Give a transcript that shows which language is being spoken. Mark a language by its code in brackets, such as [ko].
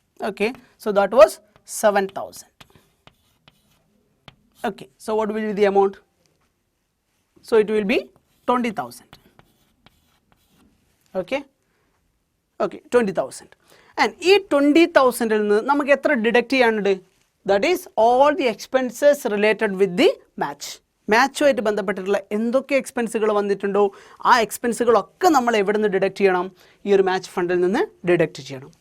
[en] Okay, so that was 7,000. Okay, so what will be the amount? So it will be 20,000. Okay, okay 20,000. [ml] And ഈ 20,000-ൽ നിന്ന് നമുക്ക് എത്ര deduct ചെയ്യാനുണ്ട്? [en] That is all the expenses related with the match. [ml] മാച്ചുമായിട്ട് ബന്ധപ്പെട്ടിട്ടുള്ള എന്തൊക്കെ എക്സ്പെൻസുകൾ വന്നിട്ടുണ്ടോ ആ എക്സ്പെൻസുകളൊക്കെ നമ്മൾ എവിടെ നിന്ന് ഡിഡക്റ്റ് ചെയ്യണം? ഈ ഒരു മാച്ച് ഫണ്ടിൽ നിന്ന് ഡിഡക്റ്റ് ചെയ്യണം.